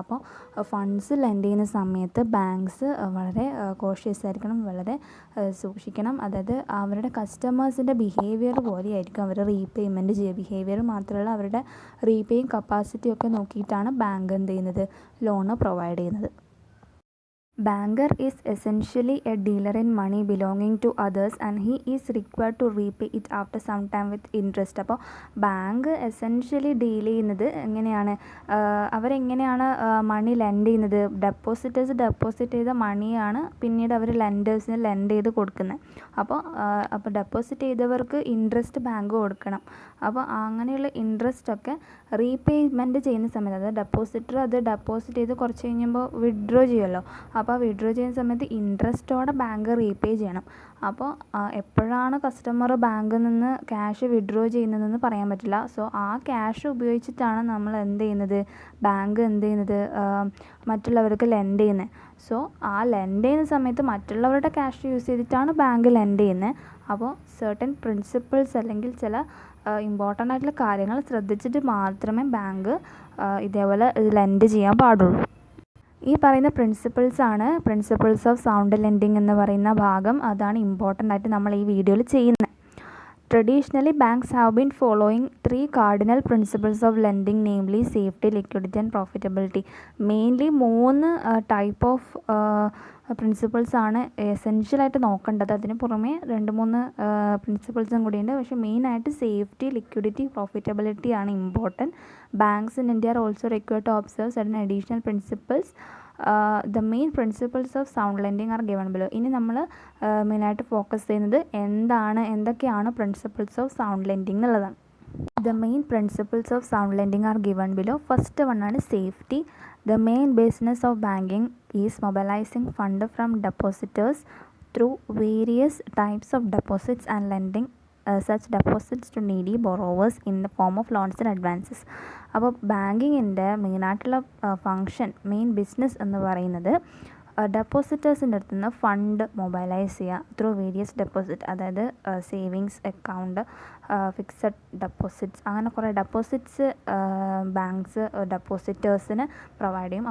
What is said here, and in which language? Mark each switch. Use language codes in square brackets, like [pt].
[ml] അപ്പോൾ funds lent ചെയ്യുന്ന സമയത്ത് ബാങ്ക്സ് വളരെ കോഷ്യസ് ആയിരിക്കണം, വളരെ സൂക്ഷിക്കണം. അതായത് അവരുടെ കസ്റ്റമേഴ്സിൻ്റെ ബിഹേവിയർ പോലെയായിരിക്കും അവർ റീപേയ്മെൻറ്റ് ചെയ്യുക. ബിഹേവിയർ മാത്രമല്ല, അവരുടെ റീപേയിങ് കപ്പാസിറ്റി ഒക്കെ നോക്കിയിട്ടാണ് ബാങ്ക് എന്ത് ചെയ്യുന്നത്, ലോണ് പ്രൊവൈഡ് ചെയ്യുന്നത്. [en] Banker is essentially a dealer in money belonging to others, and he is required to repay it after some time with interest. [ml] അപ്പോൾ ബാങ്ക് എസെൻഷ്യലി ഡീൽ ചെയ്യുന്നത് എങ്ങനെയാണ്? അവരെങ്ങനെയാണ് മണി ലെൻഡ് ചെയ്യുന്നത്? ഡെപ്പോസിറ്റേഴ്സ് ഡെപ്പോസിറ്റ് ചെയ്ത മണിയാണ് പിന്നീട് അവർ ലെൻഡേഴ്സിന് ലെൻഡ് ചെയ്ത് കൊടുക്കുന്നത്. അപ്പോൾ ഡെപ്പോസിറ്റ് ചെയ്തവർക്ക് ഇൻട്രസ്റ്റ് ബാങ്ക് കൊടുക്കണം. അപ്പോൾ അങ്ങനെയുള്ള ഇൻട്രസ്റ്റൊക്കെ റീപേയ്മെൻറ്റ് ചെയ്യുന്ന സമയത്ത്, അതായത് ഡെപ്പോസിറ്റർ അത് ഡെപ്പോസിറ്റ് ചെയ്ത് കുറച്ച് കഴിയുമ്പോൾ വിഡ്രോ ചെയ്യുമല്ലോ. അപ്പോൾ വിഡ്രോ ചെയ്യുന്ന സമയത്ത് ഇൻട്രസ്റ്റോടെ ബാങ്ക് റീപേ ചെയ്യണം. അപ്പോൾ എപ്പോഴാണ് കസ്റ്റമർ ബാങ്കിൽ നിന്ന് ക്യാഷ് വിഡ്രോ ചെയ്യുന്നതെന്ന് പറയാൻ പറ്റില്ല. സോ ആ ക്യാഷ് ഉപയോഗിച്ചിട്ടാണ് നമ്മൾ ബാങ്ക് മറ്റുള്ളവർക്ക് ലെൻഡ് ചെയ്യുന്നത്. സോ ആ ലെൻഡ് ചെയ്യുന്ന സമയത്ത് മറ്റുള്ളവരുടെ ക്യാഷ് യൂസ് ചെയ്തിട്ടാണ് ബാങ്ക് ലെൻഡ് ചെയ്യുന്നത്. അപ്പോൾ സർട്ടൻ പ്രിൻസിപ്പിൾസ് അല്ലെങ്കിൽ ചില ഇമ്പോർട്ടൻ്റ് ആയിട്ടുള്ള കാര്യങ്ങൾ ശ്രദ്ധിച്ചിട്ട് മാത്രമേ ബാങ്ക് ഇതേപോലെ ലെൻഡ് ചെയ്യാൻ പാടുള്ളൂ. ഈ പറയുന്ന പ്രിൻസിപ്പിൾസ് ഓഫ് സൗണ്ട് ലെൻഡിങ് എന്ന് പറയുന്ന ഭാഗം, അതാണ് ഇമ്പോർട്ടൻ്റ് ആയിട്ട് നമ്മൾ ഈ വീഡിയോയിൽ ചെയ്യുന്നത്. [en] Traditionally, banks have been following 3 cardinal principles of lending, namely safety, liquidity and profitability. Mainly 3 type of [ml] principles ആണ് എസെൻഷ്യലായിട്ട് നോക്കേണ്ടത്. അതിന് പുറമെ 2-3 പ്രിൻസിപ്പിൾസും കൂടിയുണ്ട്. പക്ഷേ മെയിനായിട്ട് സേഫ്റ്റി, ലിക്വിഡിറ്റി, പ്രോഫിറ്റബിലിറ്റി ആണ് important. [en] Banks in India are also required to observe certain additional principles. The main principles of sound lending are given below. [ml] ഇനി നമ്മൾ മെയിനായിട്ട് ഫോക്കസ് ചെയ്യുന്നത് എന്തൊക്കെയാണ് പ്രിൻസിപ്പിൾസ് ഓഫ് സൗണ്ട് ലെൻഡിങ് എന്നുള്ളതാണ്. [en] The main principles of sound lending are given below. First one is safety. The main business of banking is mobilizing fund from depositors through various types of deposits and lending such deposits to needy borrowers in the form of loans and advances. [ml] അപ്പോൾ ബാങ്കിങ്ങിൻ്റെ മെയിനായിട്ടുള്ള main business എന്ന് പറയുന്നത് ഡെപ്പോസിറ്റേഴ്സിൻ്റെ അടുത്ത് നിന്ന് fund mobilise ചെയ്യുക [en] Through various deposit. [ml] അതായത് savings account, fixed deposits, അങ്ങനെ കുറേ ഡെപ്പോസിറ്റ്സ് ബാങ്ക്സ് ഡെപ്പോസിറ്റേഴ്സിന് പ്രൊവൈഡ് ചെയ്യും.